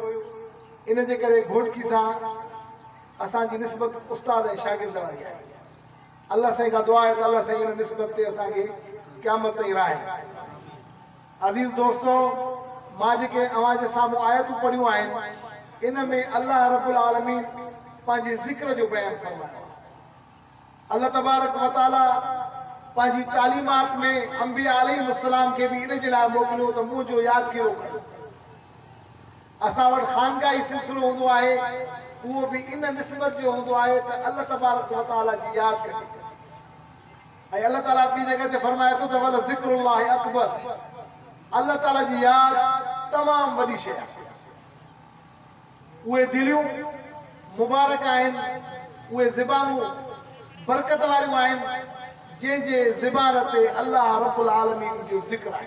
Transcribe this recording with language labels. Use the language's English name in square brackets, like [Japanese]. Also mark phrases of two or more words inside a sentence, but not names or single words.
[Sindhi] इन जे करे घोटकी सां असांजी निस्बत उस्ताद ऐं शागिर्द वारी आहे। अल्लाह साईं खां दुआ आहे त अल्लाह साईं इन निस्बत ते असांखे क़यामत ताईं राहे। अज़ीज़ दोस्तों, मां जेके अव्हां जे साम्हूं आयतूं पढ़ियूं आहिनि इन में अल्लाह [Arabic] رب العالمين [Sindhi] पंहिंजे ज़िक्र जो बयानु फ़रमायो। अल्लाह तबारक व तआला पंहिंजी तालीमात में अंबिया अलैहिस्सलाम खे बि इन जे लाइ मोकिलियो त मुंहिंजो यादगिरो कयो। असां वटि ख़ानगाही सिलसिलो हूंदो आहे, उहो बि इन निस्बत जो हूंदो आहे त अल्लाह तबारक व तआला जी यादि कजे। ऐं अल्लाह ताला ॿी जॻह ते फ़रमाए थो त [Arabic] ولذكر الله أكبر, [Sindhi] अल्लाह ताला जी यादि तमामु वॾी शइ आहे। उहे दिलियूं मुबारक आहिनि, उहे ज़बानूं बरकत वारियूं आहिनि जंहिंजे ज़बान ते अल्लाह [Arabic] رب العالمين [Sindhi] जो ज़िक्र आहे।